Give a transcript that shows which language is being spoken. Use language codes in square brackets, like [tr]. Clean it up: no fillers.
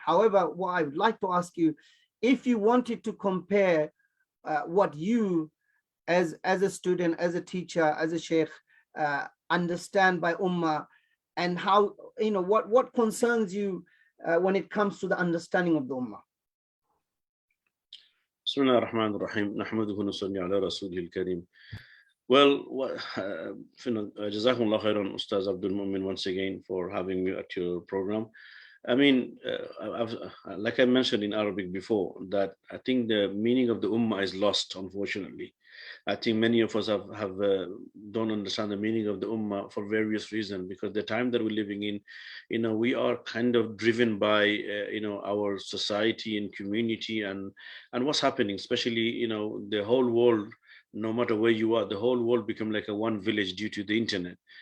[en] However, what I would like to ask you, if you wanted to compare what you as a student, as a teacher, as a sheikh, understand by Ummah, and how, what concerns you when it comes to the understanding of the Ummah. [ar] بسم الله الرحمن الرحيم نحمده ونصلي على رسوله الكريم. [en] Well, Jazakumullah khairan, Ustaz Abdul Mu'min, once again for having me at your program. I mean, like I mentioned in Arabic before, that I think the meaning of the Ummah is lost, unfortunately. I think many of us have don't understand the meaning of the Ummah for various reasons, because the time that we're living in, we are kind of driven by, our society and community and what's happening, especially, the whole world, no matter where you are, the whole world become like a one village due to the internet.